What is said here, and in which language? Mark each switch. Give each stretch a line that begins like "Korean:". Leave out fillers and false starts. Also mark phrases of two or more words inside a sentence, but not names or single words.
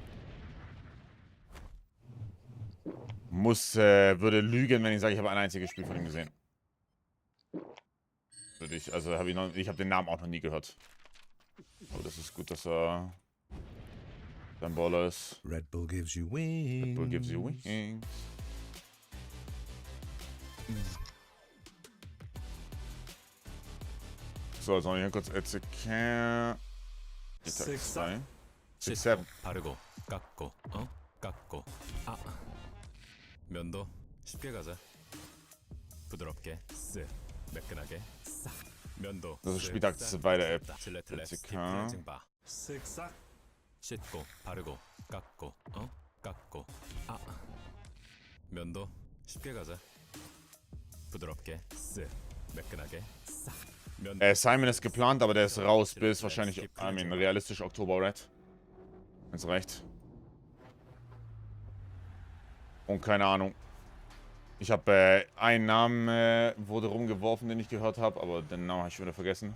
German: Würde lügen, wenn ich sage, ich habe ein einziges Spiel von ihm gesehen. Würde ich, also ich habe den Namen auch noch nie gehört. Aber das ist gut, dass er dein Baller ist.
English: Red Bull gives you wings. Red Bull gives you wings.
German: So, jetzt noch hier kurz LCK. 6-2. 6-7.
Korean: 바르고 깎고 깎고 면도 쉽게 가자. 부드럽게 쓱 매끈하게 싹 면도.
German: Das ist Spieltag 2 der App. LCK.
Korean: 쓱싹 씻고 바르고 깎고 깎고 면도 쉽게 가자. 부드럽게 쓱 매끈하게 싹.
German: Simon ist geplant, aber der ist raus bis wahrscheinlich, realistisch Oktober, right? Wenn's reicht. Und keine Ahnung. Ich habe einen Namen wurde rumgeworfen, den ich gehört habe, aber den Namen habe ich wieder vergessen.